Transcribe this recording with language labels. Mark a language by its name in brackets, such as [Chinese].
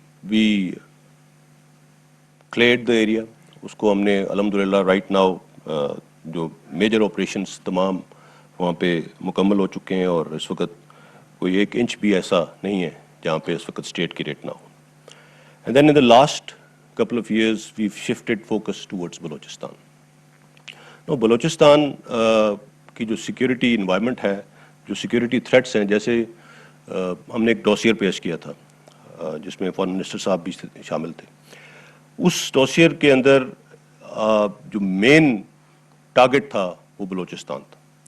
[English] We cleared the area. [Urdu] اس کو ہم نے الحمدللہ [English] right now [Urdu] جو میجر آپریشنس تمام وہاں پہ مکمل ہو چکے ہیں, اور اس وقت کوئی 1 انچ بھی ایسا نہیں ہے جہاں پہ اس وقت اسٹیٹ کی ریٹ نہ ہو. [English] And then in the last couple of years we've shifted focus towards Balochistan. [Urdu] Now Balochistan کی جو سیکیورٹی انوائرمنٹ ہے, جو سیکیورٹی تھریٹس ہیں, جیسے ہم نے ایک ڈوسیئر پیش کیا تھا جس میں فارن منسٹر صاحب بھی شامل تھے. اس ڈوسیئر کے اندر جو مین ٹارگٹ تھا وہ بلوچستان تھا.